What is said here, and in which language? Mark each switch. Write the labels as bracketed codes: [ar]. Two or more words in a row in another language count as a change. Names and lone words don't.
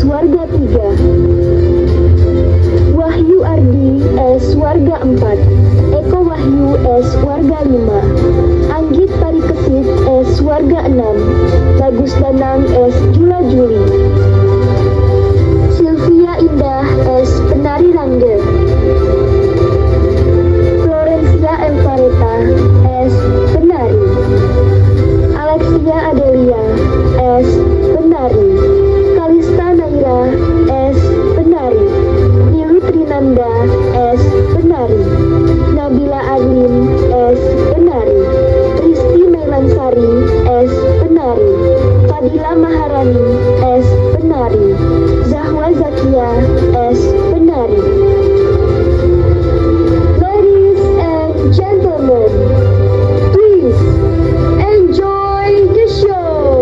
[id] Warga 3, Wahyu Ardi, S. Warga 4, Eko Wahyu, S. Warga 5, Anggit Parikesit, S. Warga 6, Bagus Danang, S. Jula Juli, Sylvia Indah, S. Penari Rangge, Florencia M. Fareta, S. Penari, Alexia Adelia, S. Penari, Kalista Naira, S. Penari, Nilu Trinanda, S. Penari, Nabila Adlin, S. Penari, Risti Melansari, S. Penari, Fadila Maharani, S. Penari, Zahwa Zakia, S. Penari. [en] Ladies and gentlemen, please enjoy the show.